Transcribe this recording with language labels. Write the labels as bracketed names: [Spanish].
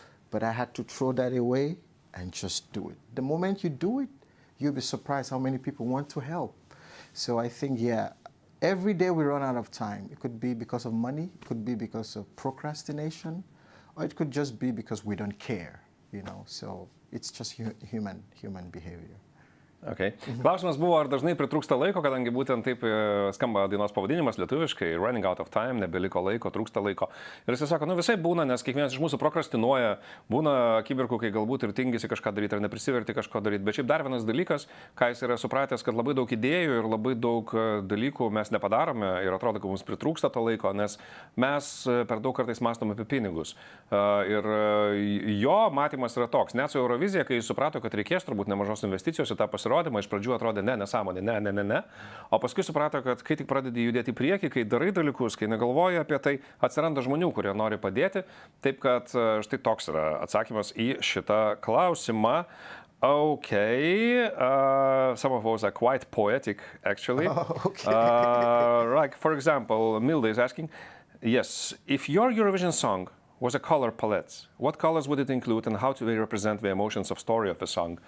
[English] But I had to throw that away and just do it. The moment you do it, you'll be surprised how many people want to help. So I think, yeah, every day we run out of time. It could be because of money, it could be because of procrastination, or it could just be because we don't care, you know. So it's just human behavior. Okay. [Lithuanian] Klausimas buvo, ar dažnai pritrūksta laiko, kadangi būtent taip skamba dainos pavadinimas lietuviškai, running out of time, nebeliko laiko, trūksta laiko. Ir jis sako, visai būna, nes kiekvienas iš mūsų prokrastinuoja, būna akimirkų, kai galbūt ir tingisi kažką daryti, ar neprisiverti kažko daryti. Bet šiaip dar vienas dalykas, ką jis yra supratęs, kad labai daug idėjų ir labai daug dalykų mes nepadarome ir atrodo, kad mums pritrūksta to laiko, nes mes per daug kartais mąstome apie pinigus. Ir jo matymas yra toks. Net su Eurovizija, kai jis suprato, kad reikės turbūt nemažos investicijos į tą pasirodymą, iš pradžių atrodė nesąmonė, ne. O paskui suprato, kad kai tik pradedi judėti į priekį, kai darai dalykus, kai negalvoji apie tai, atsiranda žmonių, kurie nori padėti. Taip kad štai toks yra atsakymas į šitą klausimą. [English] Okay, some of those are quite poetic, actually. Oh, okay. Like, for example, Milda is asking, yes, if your Eurovision song was a color palette, what colors would it include and how do they represent the emotions of story of the song?